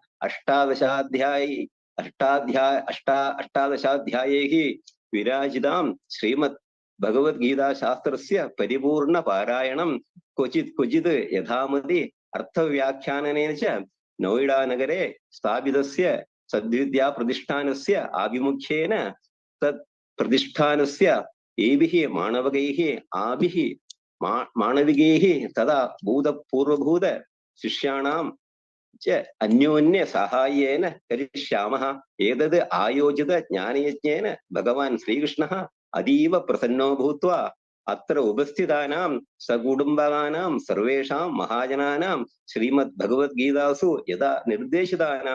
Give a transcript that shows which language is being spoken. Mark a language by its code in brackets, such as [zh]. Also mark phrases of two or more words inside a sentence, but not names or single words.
[sa] അഷ്ടാദശാധ്യായൈः വിരാജിതാം ശ്രീമദ് ഭഗവത്ഗീതാ ശാസ്ത്രസ്യ പരിപൂർണ പാരായണം ക്വചിത് യഥാമതി അർത്ഥവ്യാഖ്യാനനേന ച നോയിഡാ നഗരെ സ്ഥാപിതസ്യ സദ്വിദ്യാ പ്രതിഷ്ഠാനസ്യ ആഭിമുഖ്യേന തത് പ്രതിഷ്ഠാനസ്യ ഏഭിः മാണവികൈः തഥാ ഭൂതപൂർവഭൂത ശിഷ്യാണാം च अन्योन्य साहाय्येन करिष्यामः एतद् आयोजित ज्ञानयज्ञेन भगवान् श्रीकृष्णः अतीव प्रसन्नो भूत्वा अत्र उपस्थितानां सकुटुम्बानां सर्वेषां महाजनानां श्रीमद् भगवद्गीतासु यदा निर्देशितानां